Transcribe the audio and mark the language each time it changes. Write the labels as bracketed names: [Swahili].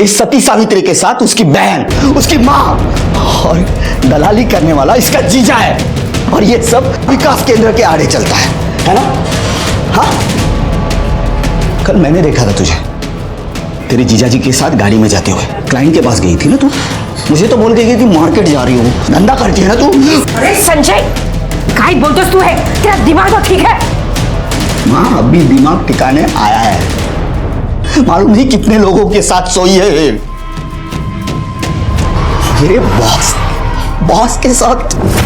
[Hindi] इस सती सावित्री के साथ उसकी बहन, उसकी मां और दलाली करने वाला इसका जीजा है। और ये सब विकास केंद्र के आड़े चलता है ना? हाँ, कल मैंने देखा था तुझे तेरे जीजाजी के साथ गाड़ी में जाते हुए। क्लाइंट के पास गई थी ना तू? मुझे तो बोल के गई थी मार्केट जा रही हो, धंधा करती है ना तू? [Marathi] अरे संजय, काय बोलतोस तू है? [Hindi] तेरा दिमाग तो ठीक है? माँ, अभी दिमाग ठिकाने आया है। मालूम नहीं कितने लोगों के साथ सोई है। मेरे बॉस के साथ।